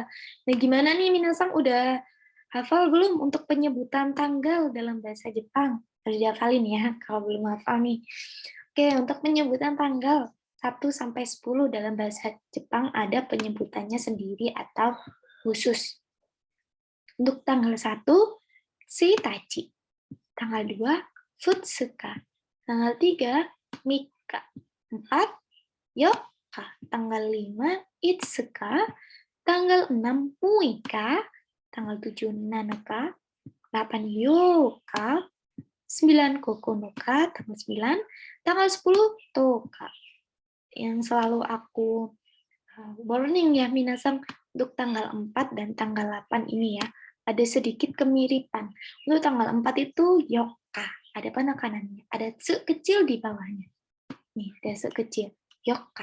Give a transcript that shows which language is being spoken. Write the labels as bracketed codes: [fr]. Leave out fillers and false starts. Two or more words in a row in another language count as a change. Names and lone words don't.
[id] Nah, gimana nih Minasang, udah hafal belum untuk penyebutan tanggal dalam bahasa Jepang? Harus dihafalin ya, kalau belum hafal nih. Oke, untuk penyebutan tanggal 1 sampai 10 dalam bahasa Jepang ada penyebutannya sendiri atau khusus. Untuk tanggal 1, Shitachi. Tanggal 2, Futsuka. Tanggal 3, Mika. 4, Yoka. Tanggal 5, Itsuka. Tanggal 6, Muika. Tanggal 7, Nanoka. 8, Yoka. 9, Kokonoka. Tanggal 9. Tanggal 10, Toka. Yang selalu aku warning ya, minasang, untuk tanggal 4 dan tanggal 8 ini ya, ada sedikit kemiripan. Untuk tanggal 4 itu yoka, ada penekanannya, ada se kecil di bawahnya. Nih, ada se kecil, yoka.